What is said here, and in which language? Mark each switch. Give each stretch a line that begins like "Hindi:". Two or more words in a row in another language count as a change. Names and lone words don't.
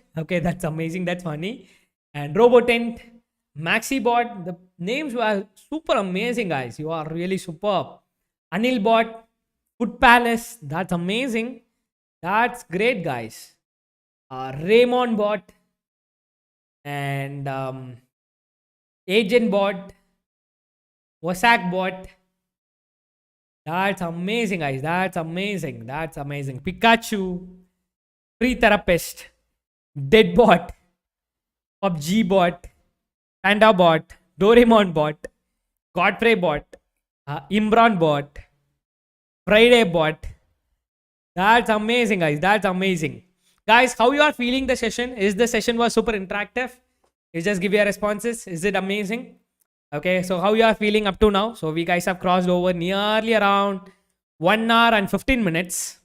English: Okay, that's amazing. That's funny. And robotent, maxi bot. The names were super amazing, guys. You are really superb. Anil bot, food palace. That's amazing. That's great, guys. Raymond bot and agent bot, Wasak bot. That's amazing, guys. That's amazing. That's amazing. Pikachu, free therapist, Deadbot, PUBG bot, Panda bot, Doraemon bot, Godfrey bot, Imran bot, Friday bot. That's amazing, guys. That's amazing. Guys, how you are feeling the session? Is the session was super interactive? You just give your responses. Is it amazing? Okay, so how you are feeling up to now? So we guys have crossed over nearly around 1 hour and 15 minutes.